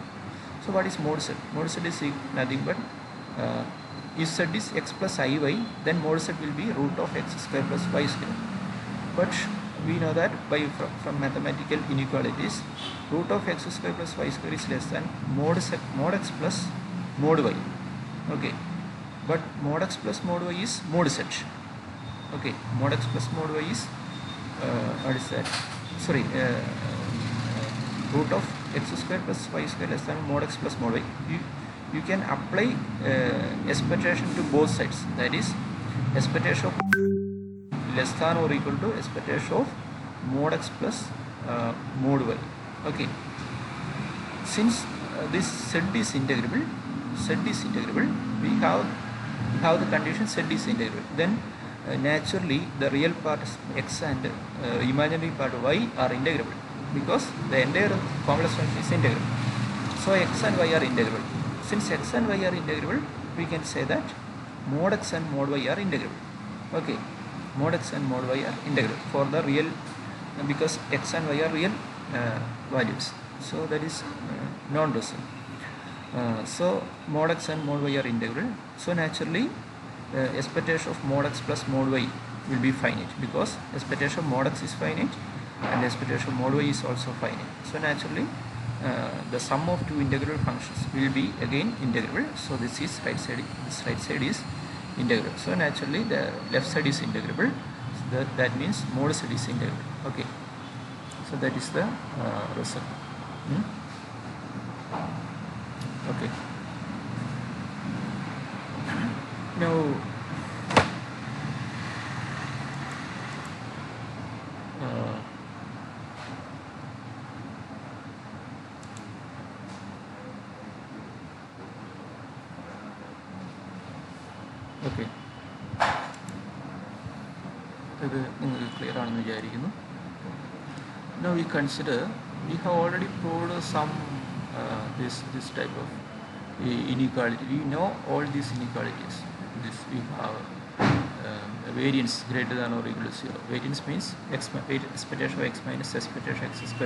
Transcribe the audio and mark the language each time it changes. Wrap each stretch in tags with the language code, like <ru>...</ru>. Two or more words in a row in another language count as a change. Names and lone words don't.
<en>So what is mod z? Mod z is nothing but if z is x plus iy, then mod z will be root of x square plus y square. But we know that from mathematical inequalities, root of x square plus y square is less than mod x plus mod y. Okay, but mod x plus mod y is mod z. Okay, mod x plus mod y is what is that? Sorry, root of x square plus y square less than mod x plus mod y. You can apply expectation to both sides. That is, expectation of less than or equal to expectation of mod x plus mod y. Okay, since this z is integrable, we have the condition z is integrable. Then naturally the real part x and imaginary part y are integrable, because the entire complex function is integrable. So x and y are integrable. Since x and y are integrable, we can say that mod x and mod y are integrable. Okay, mod x and mod y are integrable for the real, because x and y are real values. So that is non-real. So mod x and mod y are integral. So naturally expectation of mod x plus mod y will be finite, because expectation of mod x is finite and expectation of mod y is also finite. So naturally the sum of two integral functions will be again integral. So this is right side, this right side is integral. So naturally the left side is integrable. So that means mod z is integral. Okay, so that is the result. Okay, now okay,</en> <ml>ഇത് നിങ്ങൾക്ക് ക്ലിയർ ആണെന്ന് വിചാരിക്കുന്നു.</ml> <en>Now we consider, we have already proved some this type of inequality. We know all these inequalities. This we have variance greater than or equal to 0. Variance means expectation of x minus expectation of x square.</en>